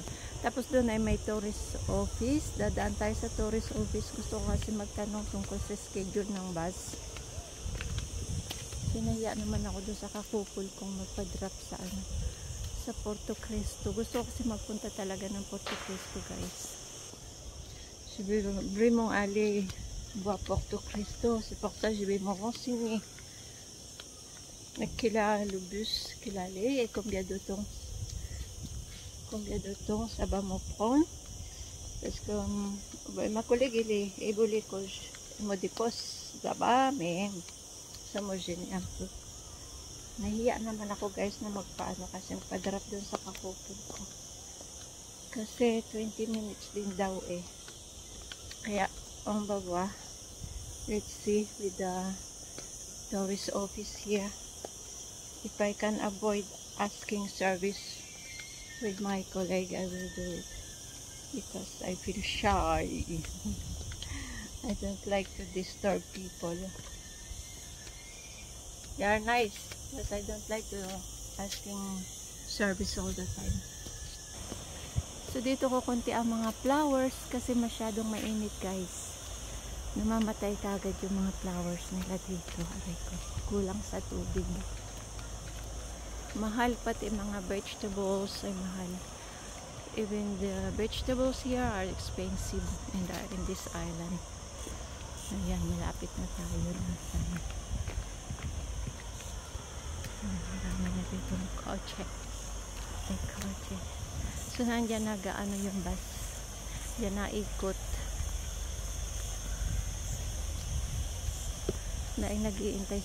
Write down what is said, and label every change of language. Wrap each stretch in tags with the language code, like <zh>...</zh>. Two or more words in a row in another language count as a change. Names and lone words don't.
<tl>Tapos doon ay may</tl> <en>tourist office.</en> <tl>Dadaan tayo sa</tl> <en>tourist office.</en> <tl>Gusto ko kasi magtanong tungkol sa schedule ng bus. Sinaya naman ako doon sa kakupol kong magpa-drop sa sa Porto Cristo. Gusto ko kasi magpunta talaga ng Porto Cristo guys.</tl> <fr>Je vais vraiment aller voir Porto Cristo. C'est pour ça que je vais me renseigner. Quel est le bus qu'il allait et combien de temps ça va me prendre. Parce que ma collègue elle voulait que je me dépose là-bas, mais ça me gêne un peu.</fr> <tl>Nahiya naman ako guys na magpaano kasi magpa-drop dun sa kakupod ko. Kasi 20 minutes din daw eh. Kaya ang baba</tl> <en>Let's see with the tourist office here if I can avoid asking service with my colleague. I will do it because I feel shy. I don't like to disturb people. They are nice, but I don't like to asking service all the time.</en> <tl>So dito ko konti ang mga flowers kasi masyadong mainit, guys. Namamatay kagad yung mga flowers nila dito. Aray ko, kulang sa tubig. Mahal pati mga vegetables ay mahal.</tl> <en>Even the vegetables here are expensive in this island.</en> <tl>Ayan, malapit na tayo lang sana. Marami na dito ng kotse. Ay, kotse. So, nandyan nag-ano yung bus. Diyan naikot. Dahil nag-iintay.</tl>